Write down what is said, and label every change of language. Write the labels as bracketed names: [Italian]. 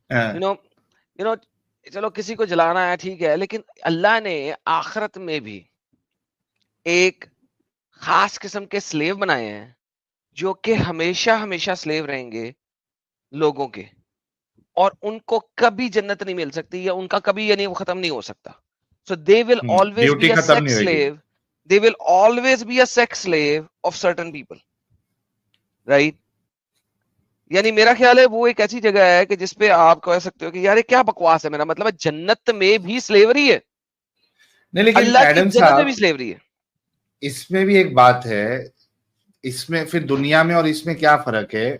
[English] you know [Urdu] چلو کسی کو جلانا ہے ٹھیک ہے, لیکن اللہ نے آخرت میں بھی ایک خاص قسم کے سلیو بنائے ہیں جو کہ ہمیشہ ہمیشہ سلیو رہیں گے لوگوں کے, اور ان کو کبھی جنت نہیں مل سکتی یا ان کا کبھی یعنی وہ ختم نہیں ہو سکتا. [English] So they will always be a sex slave. They will always be a sex slave of certain people. Right? [Urdu] یعنی میرا خیال ہے وہ ایک ایسی جگہ ہے کہ جس پہ آپ کہہ سکتے ہو کہ یار یہ کیا بکواس ہے. میرا مطلب ہے جنت میں بھی سلیوری ہے, اللہ کی جنت میں بھی سلیوری ہے. اس میں بھی ایک بات ہے, اس میں پھر دنیا میں اور اس میں کیا فرق ہے.